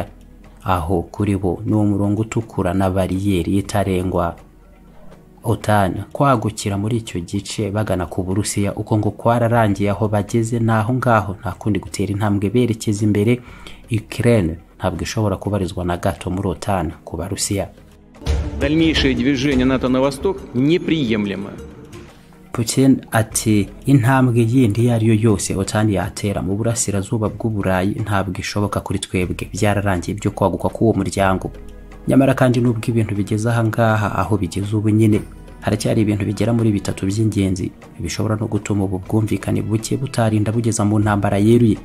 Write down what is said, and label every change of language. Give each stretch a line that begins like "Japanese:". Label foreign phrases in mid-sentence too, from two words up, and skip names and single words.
Kinyarwanda: Aho kuri bo ni umurongo utukura na bariyeri itarengwa. OTAN kwagukira muri icyo gice bagana ku Burusiya uko ngo kwararangiye aho bageze naho ngaho, nta kundi gutera intambwe berekeza imbere. Ukraine ntabwo ishobora kubarizwa na gato muri OTAN ku Barusiya.
Russian: Дальнейшее движение НАТО на восток неприемлемо.
Kinyarwanda: Putin ati intambwe yindi yariyo yose OTAN yatera mu burasirazuba bw'Uburayi ntabwo ishoboka kuri twebwe, byararangiye byo kwaguka k'uwo muryango. Nyamara kandi nubwo ibintu bigeze aha ngaha aho bigeze ubu nyine haracyari ibintu bigera muri bitatu by'ingenzi bishobora no gutuma ubu bwumvikane buke butarinda bugeza mu ntambara yeruye.